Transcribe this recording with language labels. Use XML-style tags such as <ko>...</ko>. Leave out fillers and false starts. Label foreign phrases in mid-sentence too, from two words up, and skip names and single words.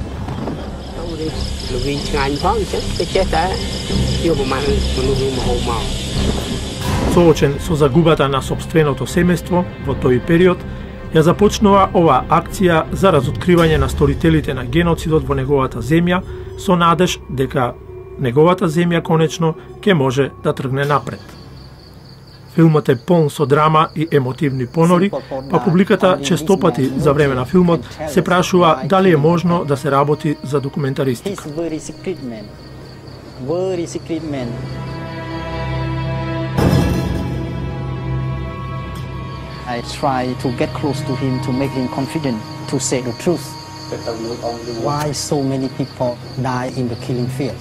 <mk>Соочен со загубата на сопственото семејство во тој период, ја започнува оваа акција за разоткривање на сторителите на геноцидот во неговата земја со надеж дека неговата земја конечно ќе може да тргне напред. Филмот е полн со драма и емотивни понори, па публиката честопати за време на филмот се прашува дали е можно да се работи за документаристика.</mk> <en>I try to get close to him to make him confident to say the truth. Why so many people die in the killing fields?</en>